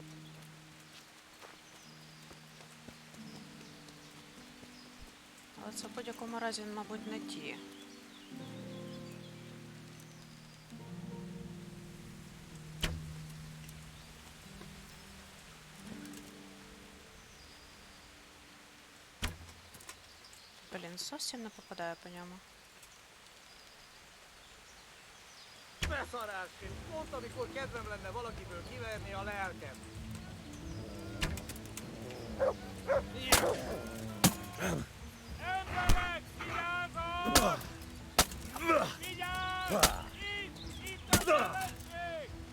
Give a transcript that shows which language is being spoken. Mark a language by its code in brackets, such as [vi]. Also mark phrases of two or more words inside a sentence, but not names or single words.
[uk] Але це в будь-якому разі, мабуть, не ті. Блін, зовсім не попадаю по ньому. [hu] Beszarásként, pont amikor kedvem lenne valakiből kiverni a lelkem. Emberek, vigyázzatok! Vigyázz! Itt a jelenség!